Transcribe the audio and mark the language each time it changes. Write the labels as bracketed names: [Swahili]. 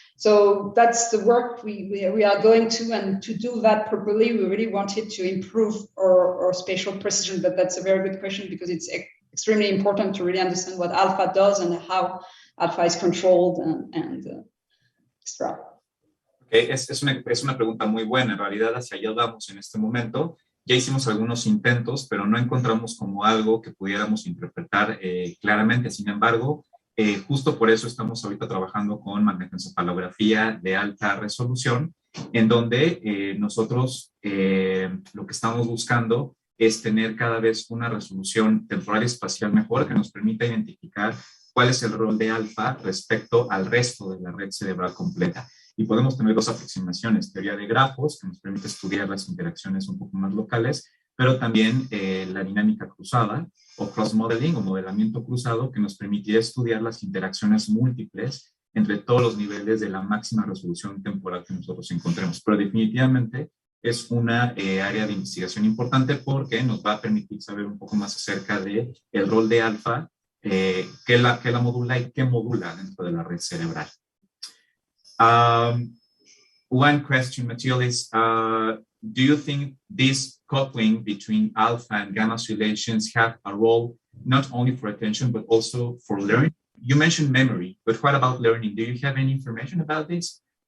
[English] So that's the work we are going to, and to do that properly, we really wanted to improve our spatial precision. But that's a very good question, because it's extremely important to really understand what alpha does and how alpha is controlled and extra. [Spanish] Okay, es una pregunta muy buena. En realidad, hacia allá vamos en este momento. Ya hicimos algunos intentos, pero no encontramos como algo que pudiéramos interpretar claramente. Sin embargo, justo por eso estamos ahorita trabajando con magnetoencefalografía de alta resolución, en donde nosotros lo que estamos buscando es tener cada vez una resolución temporal y espacial mejor, que nos permita identificar cuál es el rol de alfa respecto al resto de la red cerebral completa. Y podemos tener dos aproximaciones, teoría de grafos, que nos permite estudiar las interacciones un poco más locales, pero también la dinámica cruzada, o cross-modeling, o modelamiento cruzado, que nos permitiría estudiar las interacciones múltiples entre todos los niveles de la máxima resolución temporal que nosotros encontremos. Pero definitivamente es una área de investigación importante porque nos va a permitir saber un poco más acerca del rol de alfa, qué la modula y qué modula dentro de la red cerebral. [English] One question, Mathilde, is, do you think this coupling between alpha and gamma oscillations have a role not only for attention, but also for learning? You mentioned memory, but what about learning? Do you have any information about this?